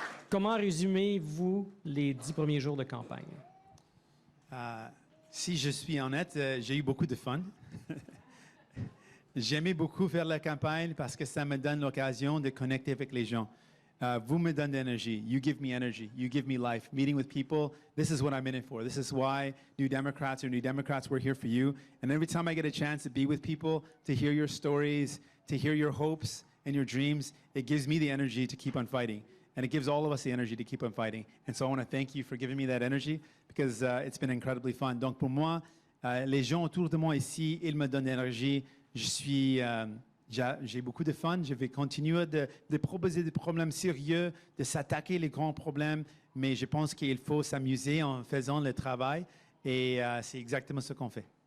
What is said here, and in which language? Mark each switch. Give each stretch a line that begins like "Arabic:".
French: Comment résumez-vous les 10 premiers jours de campagne? Si je suis honnête, j'ai eu beaucoup de fun. J'aimais beaucoup faire la campagne parce que ça me donne l'occasion de connecter avec les gens. Vous me donnez de l'énergie.
English: You give me energy. You give me life. Meeting with people, this is what I'm in it for. This is why New Democrats, we're here for you. And every time I get a chance to be with people, to hear your stories, to hear your hopes and your dreams, it gives me the energy to keep on fighting. And it gives all of us the energy to keep on fighting. And so I want to thank you for giving me that energy because it's been incredibly fun.
French: Donc pour moi, les gens autour de moi ici, ils me donnent l'énergie. J'ai beaucoup de fun. Je vais continuer de proposer des problèmes sérieux, de s'attaquer les grands problèmes. Mais je pense qu'il faut s'amuser en faisant le travail. Et c'est exactement ce qu'on fait.